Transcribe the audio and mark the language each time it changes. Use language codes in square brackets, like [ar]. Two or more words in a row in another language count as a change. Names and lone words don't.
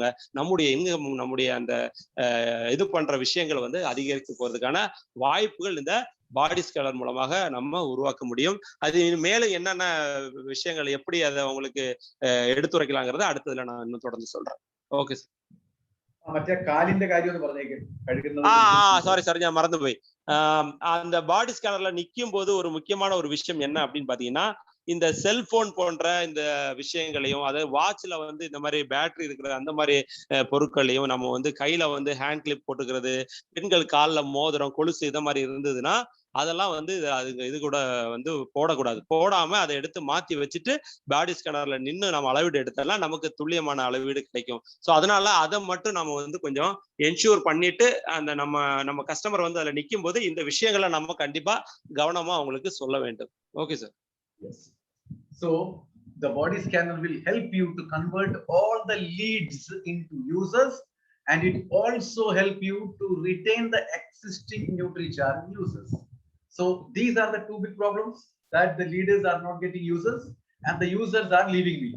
[ta] நம்முடைய இன்கம், நம்முடைய அந்த இது பண்ற விஷயங்கள் வந்து அதிகரித்து போறதுக்கான வாய்ப்புகள் இந்த [en] body scanner [ta] மூலமாக நம்ம உருவாக்க முடியும். அது மேலும் என்னென்ன விஷயங்கள் எப்படி அதை உங்களுக்கு எடுத்துரைக்கலாங்கிறத அடுத்ததுல நான் இன்னும் தொடர்ந்து சொல்றேன். [en] okay sir. [ml] മറ്റേ കാലിന്റെ കാര്യം ഒന്ന് പറഞ്ഞേക്ക്. சாரி ഞാൻ மறந்துപോയി. [ta] அந்த [en] body scannerல [ta] நிற்கும் போது ஒரு முக்கியமான ஒரு விஷயம் என்ன அப்படின்னு பாத்தீங்கன்னா இந்த செல்போன் போன்ற இந்த விஷயங்களையும், அதாவது வாட்ச்ல வந்து இந்த மாதிரி பேட்டரி இருக்கிற அந்த மாதிரி பொருட்களையும் நம்ம வந்து கையில வந்து [en] hand clip [ta] போட்டுக்கிறது, பெண்கள் காலில் மோதிரம், கொலுசு இதை மாதிரி இருந்ததுன்னா அதெல்லாம் வந்து இது கூட வந்து போடக்கூடாது. போடாம அதை எடுத்து மாத்தி வச்சுட்டு [en] body scannerல [ta] நின்று நம்ம அளவீடு எடுத்தெல்லாம் நமக்கு துல்லியமான அளவீடு கிடைக்கும். ஸோ அதனால அதை மட்டும் நம்ம வந்து கொஞ்சம் என்ஷூர் பண்ணிட்டு அந்த நம்ம கஸ்டமர் வந்து அதுல நிற்கும் போது இந்த விஷயங்களை நம்ம கண்டிப்பா கவனமா அவங்களுக்கு சொல்ல வேண்டும். [en] okay sir. Yes. So the body scanner will help you to convert all the leads into users, and it also help you to retain the existing Nutricharge users. So these are the two big problems, that the leaders are not getting users and the users are leaving me.